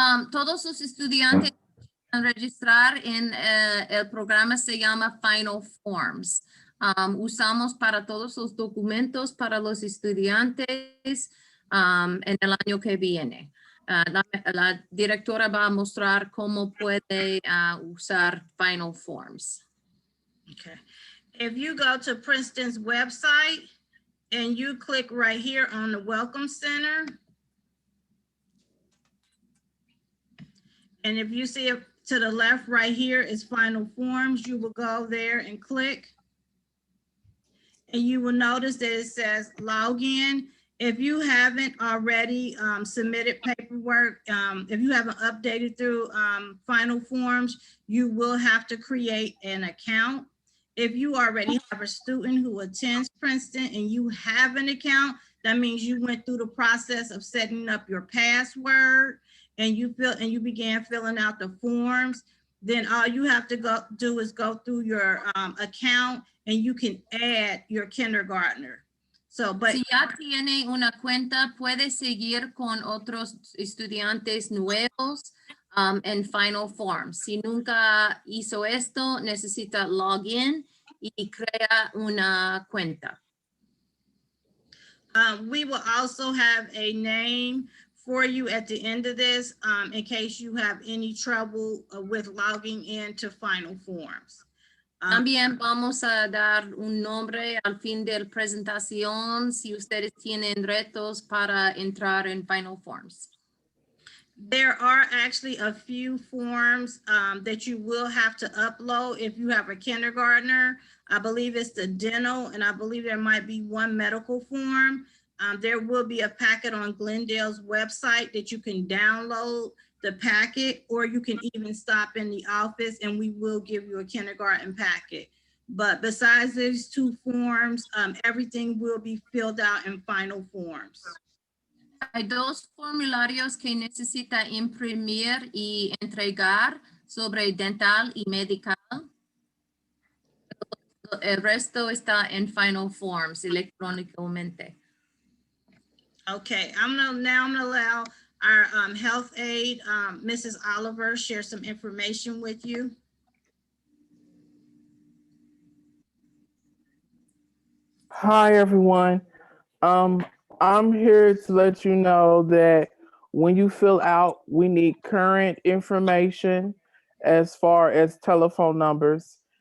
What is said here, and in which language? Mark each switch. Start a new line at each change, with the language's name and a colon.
Spanish: Todos los estudiantes registrar en el programa se llama Final Forms. Usamos para todos los documentos para los estudiantes en el año que viene. La directora va a mostrar cómo puede usar Final Forms.
English: Okay. If you go to Princeton's website and you click right here on the Welcome Center, and if you see it to the left right here is Final Forms, you will go there and click. And you will notice that it says login. If you haven't already submitted paperwork, if you haven't updated through Final Forms, you will have to create an account. If you already have a student who attends Princeton and you have an account, that means you went through the process of setting up your password and you began filling out the forms. Then all you have to do is go through your account and you can add your kindergartner. So, but
Spanish: Si ya tiene una cuenta, puede seguir con otros estudiantes nuevos en Final Form. Si nunca hizo esto, necesita login y crea una cuenta.
English: We will also have a name for you at the end of this in case you have any trouble with logging into Final Forms.
Spanish: También vamos a dar un nombre al fin de la presentación si ustedes tienen retos para entrar en Final Forms.
English: There are actually a few forms that you will have to upload if you have a kindergartner. I believe it's the dental, and I believe there might be one medical form. There will be a packet on Glendale's website that you can download the packet, or you can even stop in the office and we will give you a kindergarten packet. But besides these two forms, everything will be filled out in Final Forms.
Spanish: Hay dos formularios que necesita imprimir y entregar sobre dental y medical. El resto está en Final Forms electrónicamente.
English: Okay, I'm gonna allow our health aide, Mrs. Oliver, share some information with you. Hi, everyone. I'm here to let you know that when you fill out, we need current information as far as telephone numbers.